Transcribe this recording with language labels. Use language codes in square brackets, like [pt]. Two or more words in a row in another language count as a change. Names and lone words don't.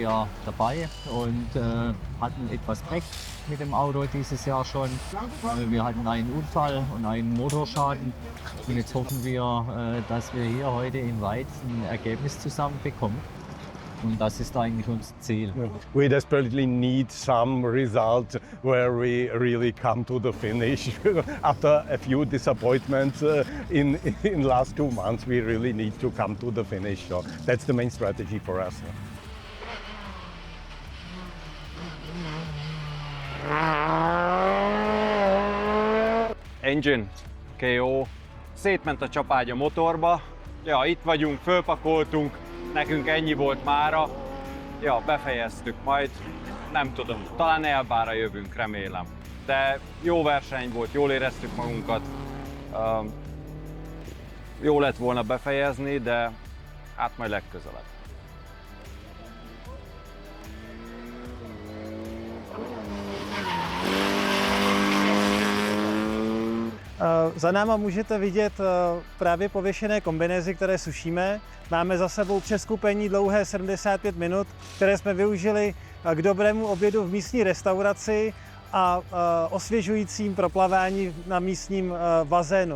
[de] Jahr dabei und hatten etwas Pech mit dem Auto dieses Jahr schon. Wir hatten einen Unfall und einen Motorschaden und jetzt hoffen wir, dass wir hier heute in Weiz ein Ergebnis zusammenbekommen. Und das ist eigentlich unser Ziel. [en] We desperately need some result where we really come to the finish. After a few disappointments in last 2 months, we really need to come to the finish. So that's the main strategy for us. Engine, [hu] KO, szétment a csapágy a motorba. Ja, itt vagyunk, fölpakoltunk. Nekünk ennyi volt mára, ja, befejeztük, majd nem tudom, talán Elbára jövünk, remélem. De jó verseny volt, jól éreztük magunkat, jó lett volna befejezni, de hát majd legközelebb. [cs] Za náma můžete vidět právě pověšené kombinézy, které sušíme. Máme za sebou přeskupení dlouhé 75 minut, které jsme využili k dobrému obědu v místní restauraci a osvěžujícím proplavání na místním bazénu.